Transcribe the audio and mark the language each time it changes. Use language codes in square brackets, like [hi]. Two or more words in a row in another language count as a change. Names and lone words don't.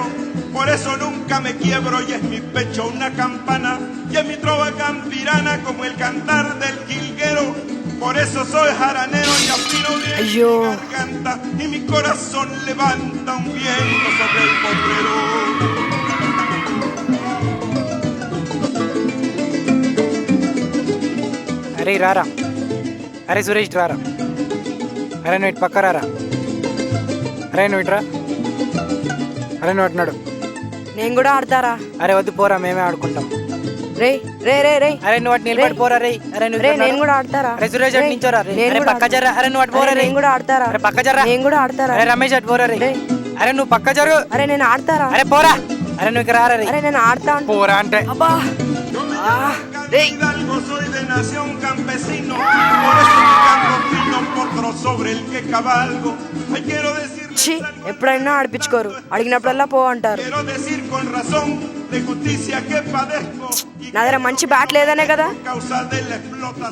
[es] Por eso nunca me quiebro y es mi pecho una campana y es mi trova campirana como el cantar del jilguero. Por eso soy jaranero y afino bien mi garganta y mi corazón levanta un viento sobre el potrero. [te] అరే రారా, అరే సురేష్ రారా, అరే నువ్వు ఇటు పక్క రారా, అరే నువ్వు ఇటురా, అరే నువ్వు అటున్నాడు. నేను కూడా ఆడతారా? అరే వద్దు పోరా, మేమే ఆడుకుంటాం. రే రే రే రే అరే నువ్వు అటు నిలబడి పోరా రే. అరే నువ్వు నేను కూడా ఆడతారా? అరే సురేష్ అటు నించోరా రే. అరే పక్క జర్రా. అరే నువ్వు అటు పోరా రే. నేను కూడా ఆడతారా? అరే పక్క జర్రా. నేను కూడా ఆడతారా? అరే రమేష్ అటు పోరా రే. అరే నువ్వు పక్క జరు. అరే నేను ఆడతారా? అరే పోరా. అరే నువ్వు ఇక్కడ రారా రే. అరే నేను ఆడతా పోరా అంటే. అబ్బా [es] Soy de nación campesino, por eso mi canto fino potro sobre el que cabalgo. Hoy quiero decirles [te] ఎప్పుడైనా ఆడిపించుకోరు, అడిగినప్పుడల్లా పో అంటారు. [es] quiero decir con razón de justicia que padezco y [te] నా దగ్గర మంచి బ్యాట్ లేదనే కదా. [es] causa de la explotación.